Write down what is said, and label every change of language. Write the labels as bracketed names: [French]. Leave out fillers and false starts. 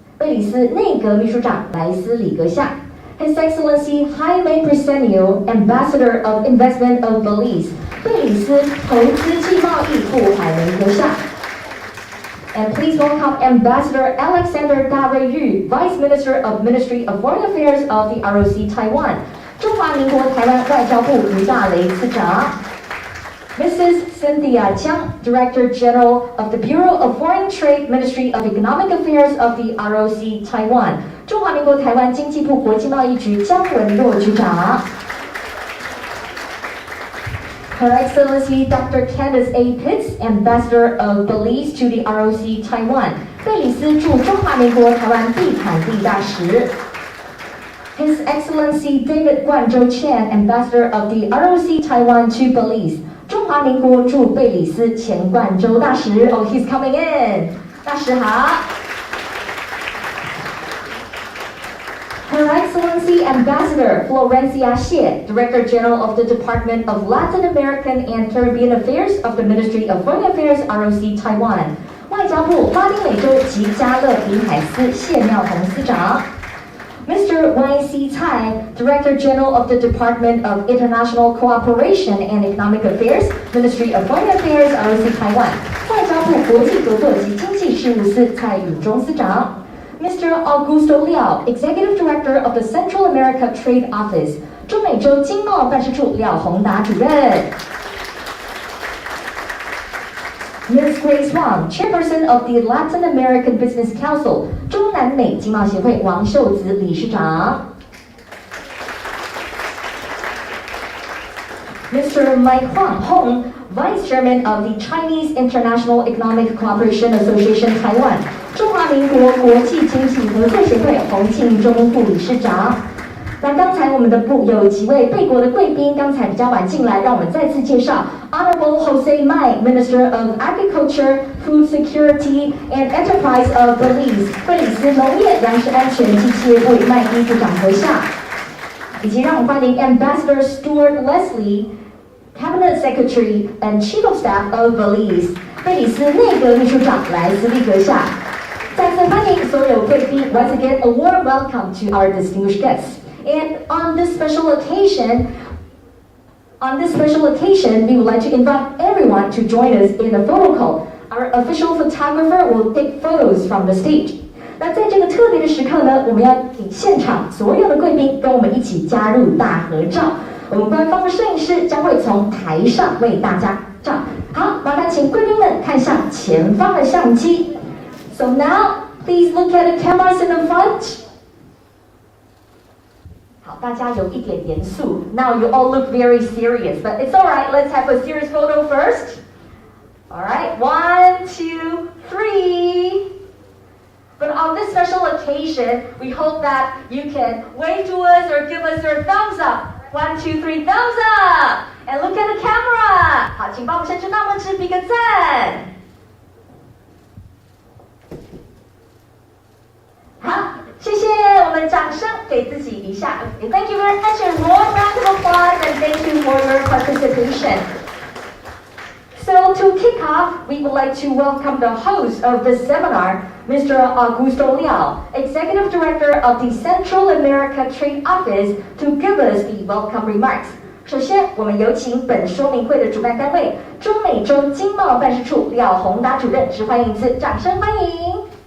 [Chinese] 贝里斯内阁秘书长莱斯里阁下。 [English] His Excellency Jaime Briceño, Ambassador of Investment of Belize. [Chinese] 贝里斯投资暨贸易部海文阁下。 [English] And please welcome Ambassador Alexander Daveyu, Vice Minister of Ministry of Foreign Affairs of the ROC Taiwan. [Chinese] 中华民国台湾外交部于大雷次长。 [English] Mrs. Cynthia Jiang, Director General of the Bureau of Foreign Trade, Ministry of Economic Affairs of the ROC Taiwan. [Chinese] 中华民国台湾经济部国际贸易局江文若局长。 [English] Her Excellency Dr. Candace A. Pitts, Ambassador of Belize to the ROC Taiwan. [Chinese] 贝里斯驻中华民国台湾地产地大使。 [English] His Excellency David Guanzhou Chen, Ambassador of the ROC Taiwan to Belize. [Chinese] 中华民国驻贝里斯前冠州大使。 [English] Oh, he's coming in. [Chinese] 大使好。 [English] Her Excellency Ambassador Florencia Xie, Director General of the Department of Latin American and Caribbean Affairs of the Ministry of Foreign Affairs, ROC Taiwan. [Chinese] 外交部拉丁美洲及加勒比海司谢妙彤司长。 [English] Mr. Y.C. Tsai, Director General of the Department of International Cooperation and Economic Affairs, Ministry of Foreign Affairs, ROC Taiwan. [Chinese] 外交部国际合作及经济事务司蔡宇中司长。 [English] Mr. Augusto Liao, Executive Director of the Central America Trade Office, [Chinese] 中美洲经贸办事处廖宏达主任。 [English] Ms. Grace Wang, Chairperson of the Latin American Business Council, [Chinese] 中南美经贸协会王秀子理事长。 [English] Mr. Mike Huang Hong, Vice Chairman of the Chinese International Economic Cooperation Association Taiwan, [Chinese] 中华民国国际经济合作协会洪庆忠副理事长。那刚才我们的部有几位贝国的贵宾，刚才比较晚进来，让我们再次介绍 [English] Honorable Jose Mai, Minister of Agriculture, Food Security and Enterprise of Belize. [Chinese] 贝里斯农业、粮食安全及企业部麦义部长阁下，以及让我们欢迎 [English] Ambassador Stuart Leslie, Cabinet Secretary and Chief of Staff of Belize. [Chinese] 贝里斯内阁秘书长莱斯利阁下。再次欢迎所有贵宾 [English] Once again, a warm welcome to our distinguished guests. And on this special occasion, we would like to invite everyone to join us in a photo call. Our official photographer will take photos from the stage. [Chinese] 那在这个特别的时刻呢，我们要请现场所有的贵宾跟我们一起加入大合照。我们官方的摄影师将会从台上为大家照。好，麻烦请贵宾们看向前方的相机。 [English] So now, please look at the cameras in the front. [Chinese] 好，大家有一点严肃。 [English] Now you all look very serious, but it's all right. Let's have a serious photo first. All right, 1, 2, 3. But on this special occasion, we hope that you can wave to us or give us your thumbs up. 1, 2, 3, thumbs up! And look at the camera! [Chinese] 好，请帮我们伸出大拇指，比个赞。好，谢谢，我们掌声给自己一下。 [English] Okay, thank you very much, and warm round of applause, and thank you for your participation. So to kick off, we would like to welcome the host of this seminar, Mr. Augusto Liao, Executive Director of the Central America Trade Office, to give us the welcome remarks. [Chinese] 首先，我们有请本说明会的主办单位中美洲经贸办事处廖宏达主任致欢迎一次，掌声欢迎。